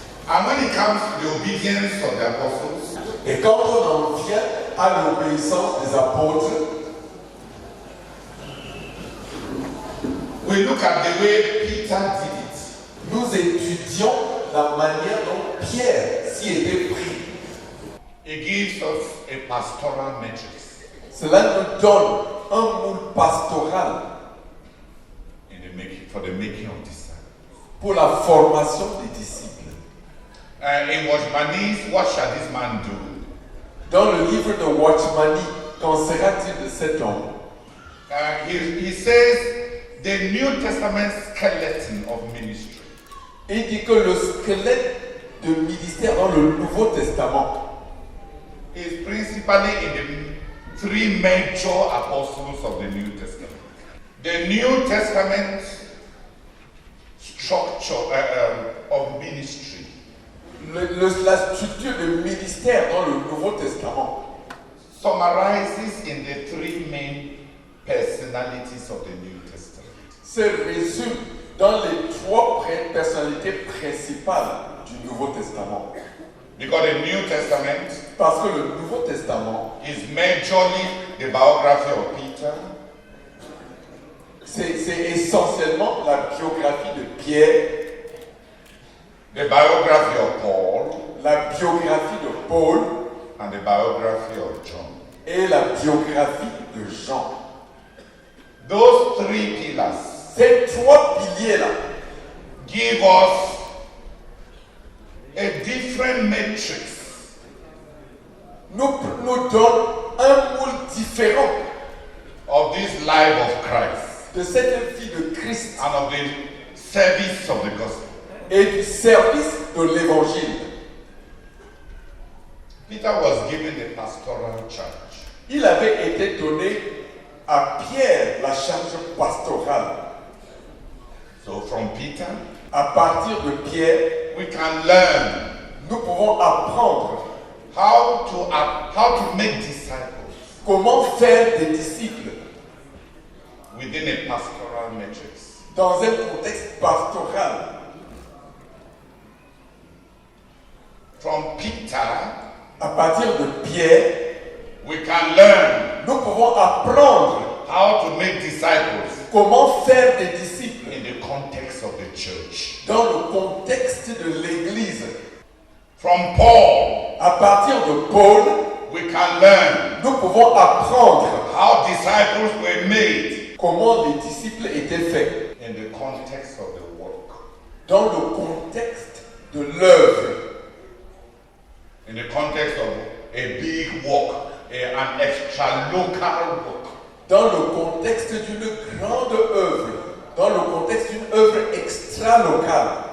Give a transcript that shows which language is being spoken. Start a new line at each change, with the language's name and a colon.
English: And when it comes to the obedience of the apostles,
French: Et quand on en vient à l'obéissance des apôtres,
English: we look at the way Peter did it.
French: nous étudions la manière dont Pierre s'y était pris.
English: It gives us a pastoral matrix
French: Cela nous donne un moule pastoral
English: for the making of disciples.
French: pour la formation des disciples.
English: In Watchmanis, what shall this man do?
French: Dans le livre de Watchmani, qu'en sera-t-il de cet homme?
English: He says the New Testament skeleton of ministry
French: Il dit que le squelette de ministère dans le Nouveau Testament
English: is principally in the three major apostles of the New Testament. The New Testament structure of ministry
French: la structure de ministère dans le Nouveau Testament
English: summarizes in the three main personalities of the New Testament.
French: se résume dans les trois personnalités principales du Nouveau Testament.
English: Because the New Testament
French: Parce que le Nouveau Testament,
English: is majorly the biography of Peter,
French: c'est essentiellement la biographie de Pierre,
English: the biography of Paul,
French: la biographie de Paul
English: and the biography of John.
French: et la biographie de Jean.
English: Those three pillars
French: Ces trois piliers-là
English: give us a different matrix
French: nous donnent un moule différent
English: of this life of Christ
French: de cette vie de Christ
English: and of the service of the gospel.
French: et du service de l'Évangile.
English: Peter was given the pastoral charge.
French: Il avait été donné à Pierre la charge pastorale.
English: So from Peter,
French: À partir de Pierre,
English: we can learn
French: nous pouvons apprendre
English: how to make disciples
French: comment faire des disciples
English: within a pastoral matrix.
French: dans un contexte pastoral.
English: From Peter,
French: À partir de Pierre,
English: we can learn
French: nous pouvons apprendre
English: how to make disciples
French: comment faire des disciples
English: in the context of the church.
French: dans le contexte de l'Église.
English: From Paul,
French: À partir de Paul,
English: we can learn
French: nous pouvons apprendre
English: how disciples were made
French: comment les disciples étaient faits
English: in the context of the work,
French: dans le contexte de l'œuvre,
English: in the context of a big work, an extra local work.
French: dans le contexte d'une grande œuvre, dans le contexte d'une œuvre extra-locale.